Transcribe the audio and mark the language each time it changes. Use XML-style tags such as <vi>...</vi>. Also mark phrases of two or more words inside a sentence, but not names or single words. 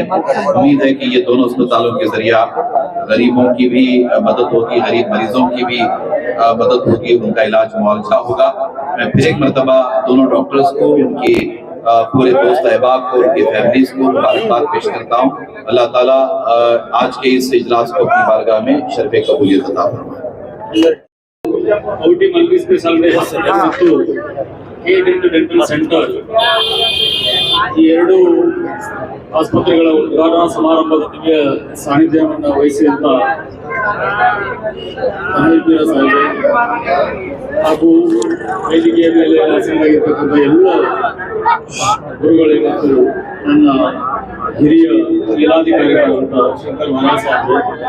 <ur>اُمید ہے کہ یہ دونوں اسپتالوں کے ذریعہ غریبوں کی بھی مدد ہوگی، غریب مریضوں کی بھی مدد ہوگی، ان کا علاج معاوضہ ہوگا. میں پھر ایک مرتبہ دونوں ڈاکٹرز کو، ان کی پورے دوست احباب کو، ان کی فیملیز کو مبارکباد پیش کرتا ہوں. اللہ تعالیٰ آج کے اس اجلاس کو اپنی بارگاہ میں شرفِ قبولیت عطا فرمائے.</ur> <kn>ಔಟಿ ಮಲ್ಟಿ ಸ್ಪೆಷಾಲಿಟಿ ಮತ್ತು ಕೆ ಡೆಂಟಲ್ ಸೆಂಟರ್ ಈ ಎರಡು ಆಸ್ಪತ್ರೆಗಳ ಉದ್ಘಾಟನಾ ಸಮಾರಂಭದ ದಿವ್ಯ ಸಾನ್ನಿಧ್ಯವನ್ನು ವಹಿಸಿದಂತ ಅನಿಲ್ ಸಾಹೇಬ್ ಹಾಗೂ ವೇದಿಕೆಯ ಮೇಲೆ ಆಸೀನರಾಗಿರ್ತಕ್ಕಂಥ ಎಲ್ಲ ಗುರುಗಳೇ ಮತ್ತು ನನ್ನ ಹಿರಿಯ ಮೇಲಾಧಿಕಾರಿಗಳಾದಂಥ ಶಂಕರ್ ಮಹಾರಾಜ್ ಸಾಹೇಬ್,</kn>